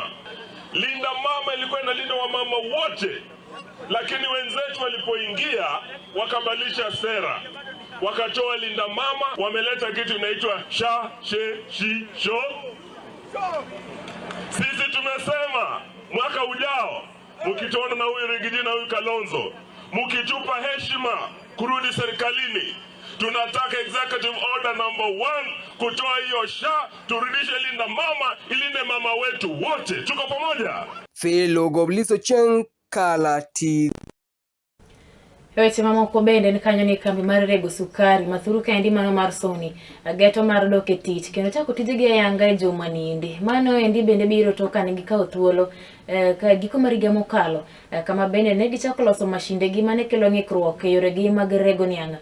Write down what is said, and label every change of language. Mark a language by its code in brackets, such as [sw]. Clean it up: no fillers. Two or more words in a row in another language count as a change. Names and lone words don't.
[sw] Linda Mama ilikuwa inalinda wamama wote, lakini wenzetu walipoingia wakabadilisha sera, wakatoa Linda Mama, wameleta kitu inaitwa sha she shi sho. Sisi tumesema mwaka ujao mkituona na huyu Rigiji na huyu Kalonzo, mkitupa heshima kurudi serikalini, tunataka [en] executive order number 1 [sw] kutoa hiyo sha, turudishe Linda Mama, ilinde mama wetu wote. Tuko pamoja. Filo Gobliso Cheng Kalati. [luo] Weche mamoko bende ni kanyo ni kambi mar rego sukari mathuru kendi mano mar Sony geto mar doke tich kendo chako tijege yanga juma ninde mano endi bende biro toka ne gikawo thuolo ka giko mariga mokalo kama bende ne gichako loso mashinde gi mane kelo ng'ikruok e yore gi mag rego nianga.